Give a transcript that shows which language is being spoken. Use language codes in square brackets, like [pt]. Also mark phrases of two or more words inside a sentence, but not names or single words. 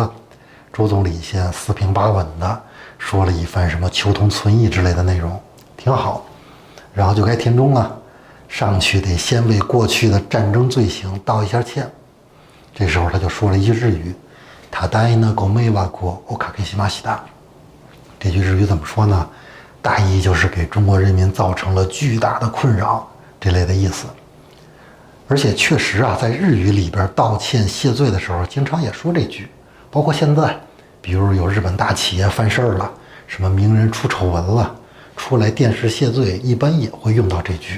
[zh] 周总理先四平八稳的说了一番什么求同存异之类的内容，挺好。然后就该田中了，上去得先为过去的战争罪行道一下歉。这时候他就说了一句日语，他大那 [ja] ご迷惑をおかけしました。 [zh] 这句日语怎么说呢？大意就是给中国人民造成了巨大的困扰这类的意思。而且确实在日语里边道歉谢罪的时候，经常也说这句，包括现在，比如有日本大企业犯事儿了，什么名人出丑闻了，出来电视谢罪，一般也会用到这句。